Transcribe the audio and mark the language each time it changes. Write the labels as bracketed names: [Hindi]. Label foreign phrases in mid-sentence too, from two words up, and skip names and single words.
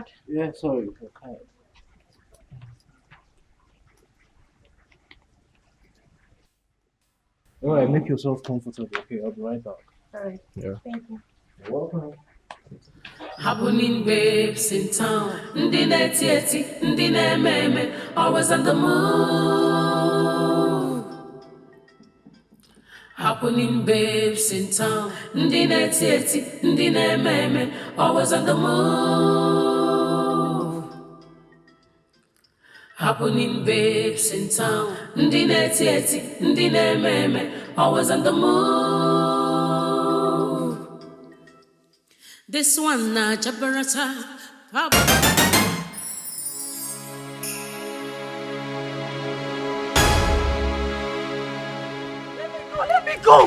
[English] Yeah, sorry. Okay. All right, make yourself comfortable. Okay, I'll be right back. All right. Yeah. Thank you. You're welcome. Happening babes in town, [Igbo] ndị na-eti eti, ndị na-eme eme, [English] always on the move. Happening babes in town, [Igbo] ndị na-eti eti, ndị na-eme eme, [English] always on the move. Happening babes in town, [Igbo] ndị na-eti eti, ndị na-eme eme, [English] always on the move. This one na Jabarata. Let me go!